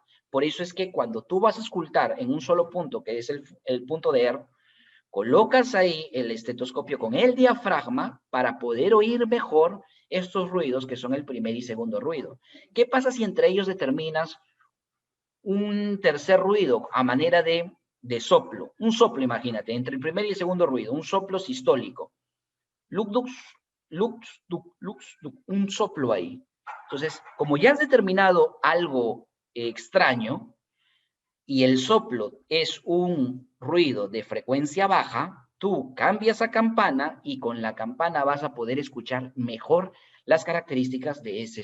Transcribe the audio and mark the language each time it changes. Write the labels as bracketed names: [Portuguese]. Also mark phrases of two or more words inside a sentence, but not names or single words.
[Spanish] Por eso es que cuando tú vas a auscultar en un solo punto, que es el punto de ERP, colocas ahí el estetoscopio con el diafragma para poder oír mejor estos ruidos que son el primer y segundo ruido. ¿Qué pasa si entre ellos determinas un tercer ruido a manera de soplo? Un soplo, imagínate, entre el primer y el segundo ruido, un soplo sistólico. Lux, lux, lux, lux, lux, lux, un soplo ahí. Entonces, como ya has determinado algo extraño y el soplo es un ruido de frecuencia baja, tú cambias a campana y con la campana vas a poder escuchar mejor las características de ese soplo.